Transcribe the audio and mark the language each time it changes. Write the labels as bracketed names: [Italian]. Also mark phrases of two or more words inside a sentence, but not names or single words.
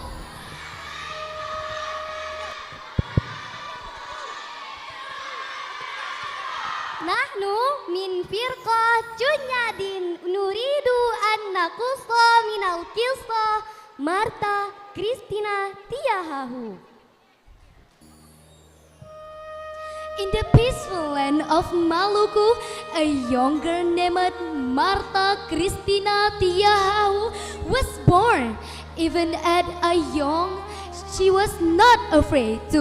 [Arabic] نحن من فرقة جنيادين نريد أن نقص من القصة Marta Kristina Tiahahu. [English] In the peaceful land of Maluku, a young girl named Marta Kristina Tiahahu was born. Even at a young, she was not afraid to